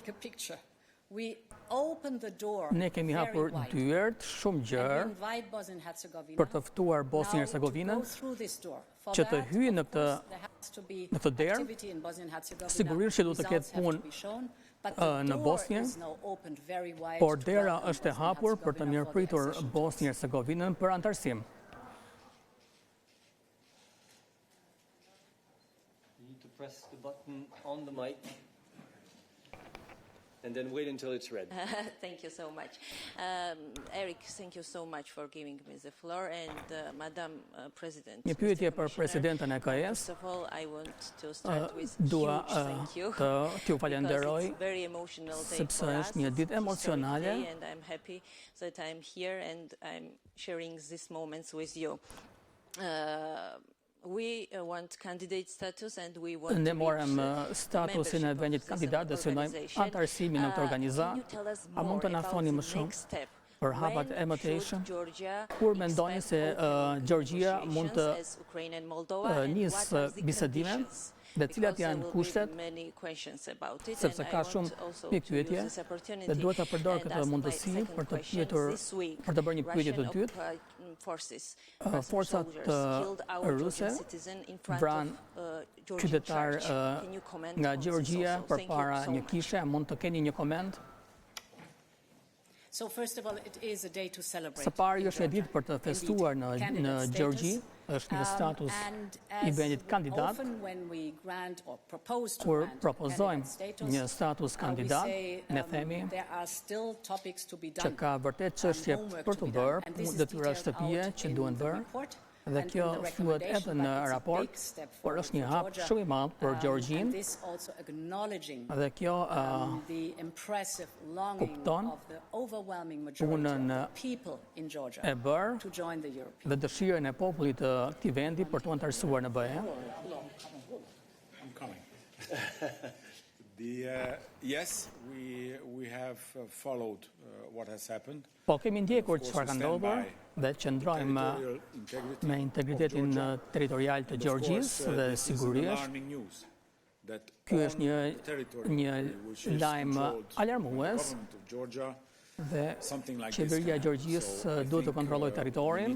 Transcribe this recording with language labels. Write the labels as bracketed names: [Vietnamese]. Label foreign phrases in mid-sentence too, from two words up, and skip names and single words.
[Albanian] Ne kemi hapur dyert shumë gjerë për të ftuar Bosnjë e Hercegovinën që të hyjë në këtë derë. Sigurisht që duhet të ketë punë në Bosnjë, por dera është e hapur për të mirëpritur Bosnjë e Hercegovinën për antarësim. [English] Press the button on the mic and then wait until it's red. Thank you so much. Eric, thank you so much for giving me the floor and Madam President. [Albanian] Një pyetje për presidentën e KS. [English] First of all, I want to start with [Albanian] Dua [English] thank you. [Albanian] t'ju falenderoj [English] It's very emotional day [Albanian] sepse [English] for us. [Albanian] është një ditë emocionale. [English] And I'm happy that I'm here and I'm sharing these moments with you. We want candidate status and we want [Albanian] Ne morëm statusin e vendit kandidat dhe synojmë antarësimin në këtë organizam. A mund të na thoni më shumë për hapat e mëtejshëm? Kur mendoni se Gjorgjia mund të nisë bisedime dhe cilat janë kushtet, sepse ka shumë pyetje dhe duhet të përdor këtë mundësi për të bërë një pyetje të dytë. Forcat ruse vranë qytetar nga Gjorgjia përpara një kishe. Mund të keni një koment? [English] So first of all, it is a day to celebrate. [Albanian] Së pari [English] in [Albanian] është një [English] Georgia. [Albanian] ditë për të festuar në [English] Candidate [Albanian] Gjergji, [English] status. [Albanian] është një status [English] And [Albanian] i [English] as [Albanian] vendit kandidat. [English] often when we grant or propose to [Albanian] Kur [English] grant [Albanian] propozojmë [English] candidate status, [Albanian] një status [English] we [Albanian] kandidat, [English] say, [Albanian] ne themi [English] there are still topics to be [Albanian] që [English] done. [Albanian] ka vërtet çështje [English] Homework [Albanian] për [English] to [Albanian] të [English] be done. [Albanian] bërë, [English] And this is [Albanian] detyra [English] detailed [Albanian] shtëpie [English] out [Albanian] që [English] in [Albanian] duhen [English] the [Albanian] bërë. [English] report [Albanian] Dhe [English] and [Albanian] kjo [English] in the [Albanian] thuhet edhe [English] recommendation, [Albanian] në [English] but it's a [Albanian] raport, [English] big step [Albanian] por [English] forward [Albanian] është një [English] for [Albanian] hap [English] Georgia. [Albanian] shumë i madh për Gjergjin. [English] And this also acknowledging [Albanian] Dhe kjo [English] the impressive longing [Albanian] kupton [English] of the overwhelming majority [Albanian] punën [English] of the people in Georgia [Albanian] e bërë [English] to join the European. [Albanian] dhe dëshirën e popullit të këtij vendi për të antarësuar në BE. [English] I'm coming. Yes, we have followed what has happened. [Albanian] Po kemi ndjekur çfarë ka ndodhur dhe qëndrojmë me integritetin territorial të Gjergjisë dhe sigurisht ky është një lajm alarmues dhe qeveria e Gjergjisë duhet të kontrollojë territorin.